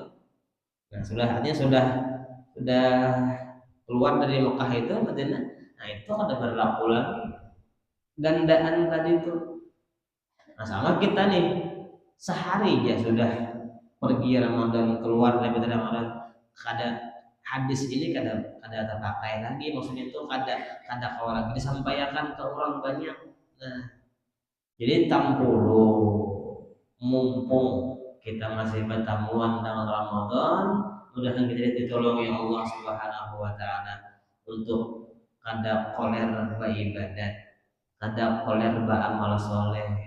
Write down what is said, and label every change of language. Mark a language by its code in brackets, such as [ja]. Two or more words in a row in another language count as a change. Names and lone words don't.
[id] Nah, sudah keluar dari Mekah itu Madinah. Nah, itu ada berlaku lagi gandaan tadi itu. [bjn] Nah, sama kita nih sehari aja sudah pergi Ramadan keluar dari Ramadan kada hadis ini kada terpakai lagi maksudnya itu kada kau lagi disampaikan ke orang banyak. Nah, jadi tampulu mumpung kita masih bertamuan dalam Ramadan mudah-mudahan kita ditolongi Allah [ar] سبحانه وتعالى [bjn] untuk kada koler beribadat, kada koler beramal soleh.